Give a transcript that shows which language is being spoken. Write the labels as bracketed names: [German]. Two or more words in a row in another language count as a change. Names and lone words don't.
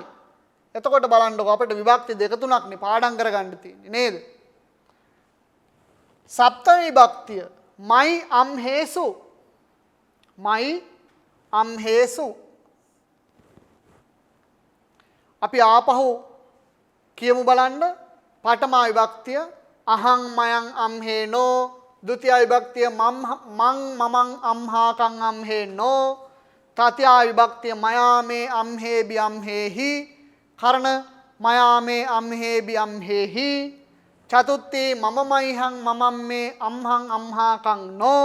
[Sinhala] එතකොට බලන්නකො අපිට විභක්ති දෙක තුනක් නේ පාඩම් කරගන්න තියෙන්නේ නේද? සප්තමී විභක්තිය [Pali] මයි අම්හේසු. මයි අම්හේසු. [Sinhala] අපි ආපහු කියමු බලන්න. පඨම විභක්තිය [Pali] අහං මයං අම්හේනෝ. ဒုတိ ය විභක්තිය මං මමං අම්හාකං අම්හේනෝ. [Sinhala] තතිය විභක්තිය [Pali] මයා මේ අම්හේබි අම්හේහි. කරණ මයා මේ අම්හේබි අම්හේහි. චතුත්ථි මම මයිහං මමං මේ අම්හං අම්හාකං නෝ.